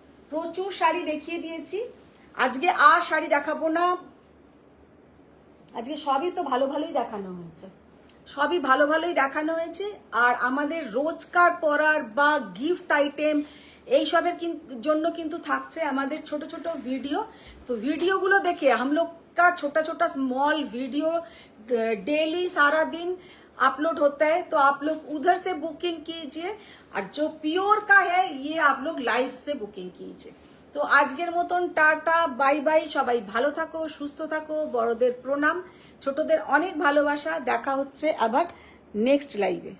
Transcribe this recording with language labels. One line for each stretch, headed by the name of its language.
Bangla: প্রচুর শাড়ি দেখিয়ে দিয়েছি, আজকে আর শাড়ি দেখাবো না। আজকে সবই তো ভালো ভালোই দেখানো হয়েছে, সবই ভালো ভালোই দেখানো হয়েছে। আর আমাদের রোজকার পরার বা গিফট আইটেম এইসবের জন্য কিন্তু থাকছে আমাদের ছোট ছোট ভিডিও। তো ভিডিওগুলো দেখে
Hindi: हम लोग का छोटा छोटा स्मॉल वीडियो डेली सारा दिन अपलोड होता है, तो आप लोग उधर से बुकिंग कीजिए। और जो प्योर का है ये आप लोग लाइव से बुकिंग कीजिए।
Bangla: তো আজকের মতন টাটা বাই বাই। সবাই ভালো থাকো, সুস্থ থাকো, বড়দের প্রণাম, ছোটদের অনেক ভালোবাসা। দেখা হচ্ছে আবার নেক্সট লাইভে।